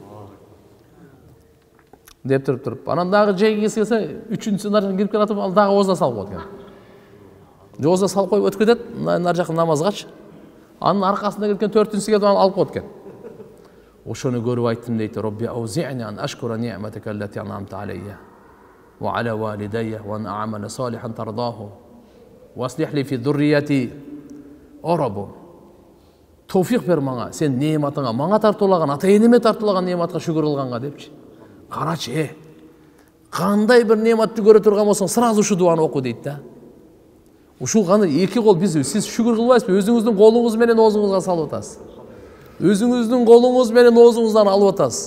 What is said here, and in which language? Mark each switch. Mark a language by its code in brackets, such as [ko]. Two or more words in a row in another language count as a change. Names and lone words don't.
[ky] Деп туруп. Анан дагы жейгиси келсе, үчүнчүсү нардан кирип келатып, ал дагы оозуна салып коет экен. Жоозуна салып коюп өтүп кетет, нар жакка намазгачы. Анын аркасында келген төртүнчүсү келип алып коет экен. Ошону көрүп айттым дейт, [ar] رب أوزعني أن أشكر نعمتك التي أنعمت علي وعلى والدي وأن أعمل صالحا ترضاه وأصلح لي في ذريتي. [ky] О Роббум, товфик бер мага, сен неmatыңа, мага тартуулаган, ата-энеме тартуулаган неmatка шүгүр кылганга депчи. Карачы, кандай бир нематты көрө турган болсоң, сразу ушу дуаны оку дейт да. Ушул гана эки кол биз, сиз шүгүр кылбайсызбы? Өзүңүздүн колуңуз менен оозуңузга салып атасыз. Өзүңүздүн колуңуз менен оозуңуздан алып атасыз.